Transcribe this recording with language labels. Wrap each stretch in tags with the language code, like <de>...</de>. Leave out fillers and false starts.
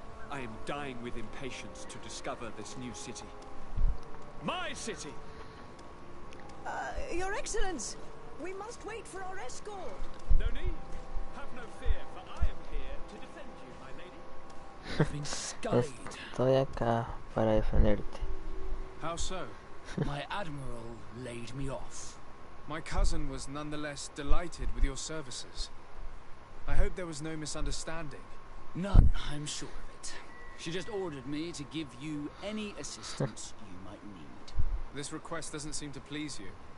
<en>I am dying with impatience to discover this new city. My city! Your Excellence, we must wait for our escort. No need. Have no fear, for I am here to defend you, my lady. I've been skied.</en> <es>Estoy acá para defenderte.</es> <en>How so? My admiral laid me off. My cousin was nonetheless delighted with your services. I hope there was no misunderstanding. None, I'm sure of it. She just ordered me to give you any assistance you might need. This request doesn't seem to please you.</en>